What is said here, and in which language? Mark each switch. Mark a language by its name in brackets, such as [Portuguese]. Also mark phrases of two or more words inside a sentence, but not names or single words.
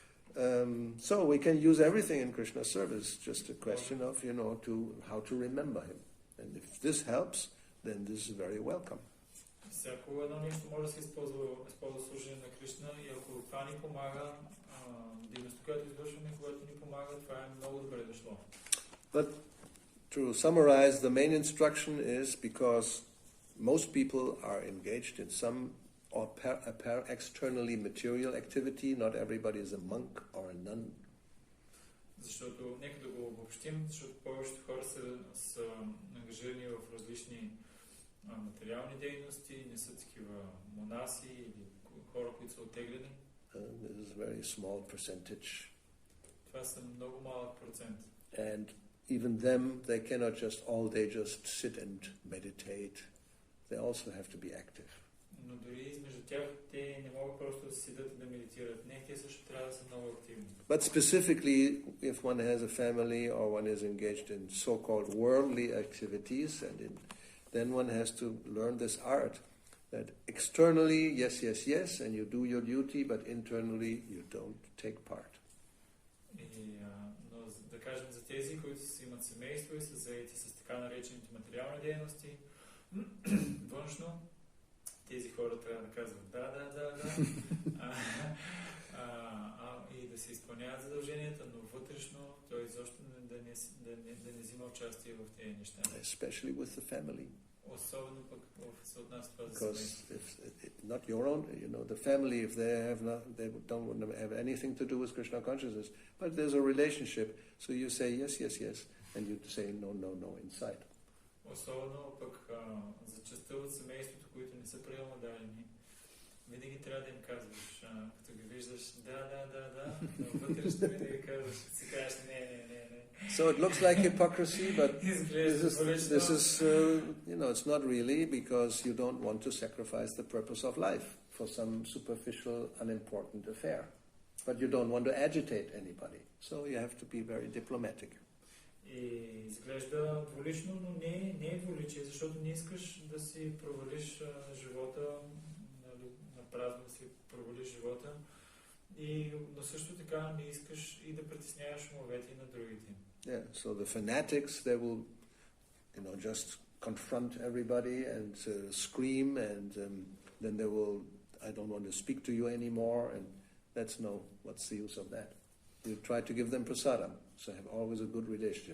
[English] So we can use everything in Krishna's service, just a question of, how to remember him. And if this helps, then this is very welcome. [Bulgarian] Всяко едно нещо може да се използва служение на Кришна и ако това ни помага, дейността, която извършваме, когато ни помага, това е много добре дошло. [English] But to summarize, the main instruction is because most people are engaged in some externally material activity. Not everybody is a monk or a nun. [Bulgarian] Защото, нека да го обобщим, защото повечето хора са ангажирани в различни материални дейности, не са такива монаси или хора, които са оттеглени. [English] This is a very small percentage. [Bulgarian] Това са много малък процент. [English] And even them, they cannot just all day just sit and meditate. They also have to be active. [Bulgarian] Но дори измежду тях те не могат просто да седят и да медитират. Не, те също трябва да са много активни. [English] But specifically, if one has a family or one is engaged in so-called worldly activities, then one has to learn this art that externally, yes, and you do your duty, but internally you don't take part. [Bulgarian] Но да кажем за тези, които си имат семейство и са заети с така наречените материални дейности, външно, тези хора трябва да казват да, и да се изпълняват задълженията, но вътрешно той изобщо да не взима участие в тези неща. [English] Especially with the family. [Bulgarian] Особено пък се отнася това за семейство. [English] Because if not your own, the family, if they don't have anything to do with Krishna consciousness, but there's a relationship, so you say yes, and you say no inside. [Bulgarian] Особено пък за частта от семейството, които не са приемодадени, винаги трябва да им казваш, като ги виждаш, да, но вътрешно винаги казваш, си кажеш не. [English] So it looks like hypocrisy, but this is it's not really, because you don't want to sacrifice the purpose of life for some superficial, unimportant affair. But you don't want to agitate anybody, so you have to be very diplomatic. [Bulgarian] И изглежда двулично, но не е двуличие, защото не искаш да си провалиш живота, на празно да си провалиш живота, но също така не искаш и да притесняваш умовете и на другите. [English] Yeah, so the fanatics, they will, just confront everybody and scream, and then they will, I don't want to speak to you anymore, and what's the use of that? You try to give them prasadam, so have always a good relationship.